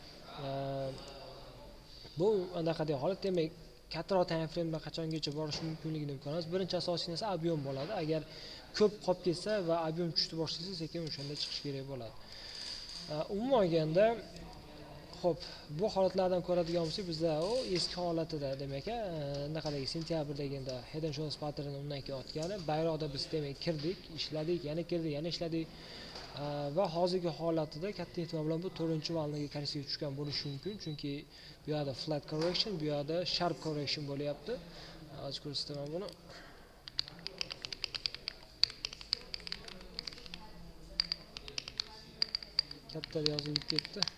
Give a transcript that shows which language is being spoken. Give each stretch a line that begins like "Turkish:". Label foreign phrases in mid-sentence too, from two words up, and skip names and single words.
Uzbek: Bu anaqadagi holat, demak, kattaroq
English: time frame'da
Uzbek: qachongacha borish mumkinligini ko'ramiz. Birinchi asosiy narsa ob'yom bo'ladi. Agar ko'p qolib ketsa va ob'yom tushishni boshlasa, sekin o'shanda chiqish kerak bo'ladi. Umuman olganda, xo'p, bu holatlardan ko'radigan bo'lsak, bizda u eski holatida, demak, naqadagi sentyabrdagi
English: head and shoulders pattern
Uzbek: undan keyin o'tgani, bayroqda biz demak kirdik, ishladik, yana kirdik, yana ishladik va hozirgi holatida katta ehtimol bilan bu 4-valnaga korreksiyaga tushgan bo'lishi mumkin, chunki bu yerda
English: flat correction,
Uzbek: bu yerda
English: sharp correction
Uzbek: bo'lyapti. Hozir ko'rsataman buni. Katta yozilib ketdi.